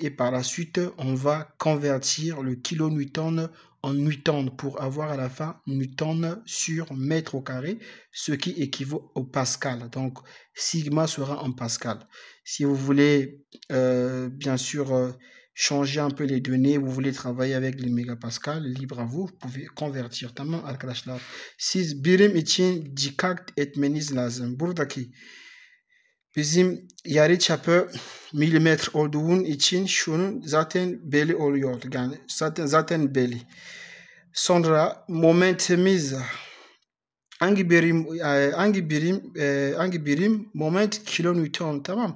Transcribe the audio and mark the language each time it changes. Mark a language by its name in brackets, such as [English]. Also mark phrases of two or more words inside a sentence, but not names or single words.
[French] Et par la suite, on va convertir le kilonewton en newton pour avoir à la fin newton sur mètre au carré, ce qui équivaut au pascal. Donc sigma sera en pascal. Si vous voulez bien sûr changer un peu les données, vous voulez travailler avec les mégapascales, libre à vous, vous pouvez convertir. [Turkish] Tamam arkadaşlar. Siz birim için dikkat etmeniz lazım. Buradaki bizim yarıçapı milimetre olduğun için şunun zaten belli oluyor. Yani zaten belli. Sonra momentimiz hangi birim moment kilonewton, tamam?